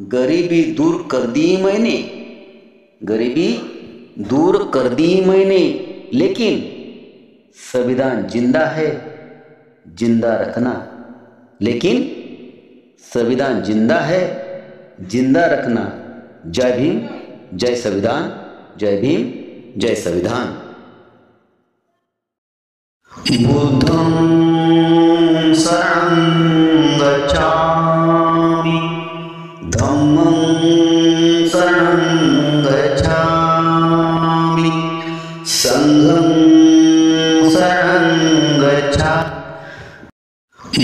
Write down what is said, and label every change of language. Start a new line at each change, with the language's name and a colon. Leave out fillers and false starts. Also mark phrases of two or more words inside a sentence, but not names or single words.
Hindi: गरीबी दूर कर दी मैंने, गरीबी दूर कर दी मैंने, लेकिन संविधान जिंदा है, जिंदा रखना। लेकिन संविधान जिंदा है, जिंदा रखना। जय भीम, जय संविधान। जय भीम, जय संविधान।
Pali: बुद्धं शरणं गच्छामि, धम्मं शरणं गच्छामि, संघं शरणं गच्छामि।